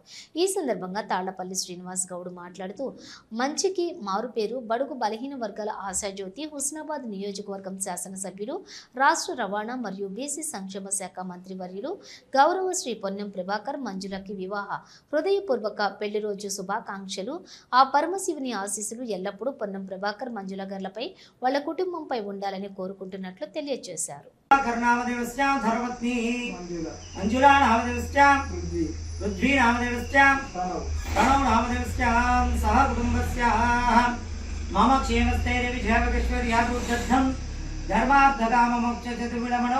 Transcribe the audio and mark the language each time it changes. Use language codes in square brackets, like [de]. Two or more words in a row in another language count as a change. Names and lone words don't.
[te] ఈ సందర్భంగా తాళ్లపల్లి శ్రీనివాస్ గౌడ్ మాట్లాడుతూ, మంచికి మారుపేరు బడుగు బలహీన వర్గాల ఆశాజ్యోతి హుస్నాబాద్ నియోజకవర్గం శాసనసభ్యులు, రాష్ట్ర రవాణా మరియు బీసీ సంక్షేమ శాఖ మంత్రివర్యులు గౌరవ శ్రీ పొన్నం ప్రభాకర్ మంజులకి వివాహ హృదయపూర్వక పెళ్లి రోజు శుభాకాంక్షలు. ఆ పరమశివుని ఆశీస్సులు ఎల్లప్పుడూ పొన్నం ప్రభాకర్ మంజుల గార్లపై వాళ్ళ కుటుంబంపై ఉండాలని కోరుకుంటున్నట్లు తెలియజేశారు. [sa] कर्णामदेवस्यां धर्मपत्नी मंजुला नामदेवस्यां पृथ्वी नामदेवस्यां प्रणव नामदेवस्यां सह कुटुंबस्याः मम क्षेमस्थैर्यविजयवैश्वर्यादुद्धं धर्मार्थकाममोक्षचतुर्विधमनो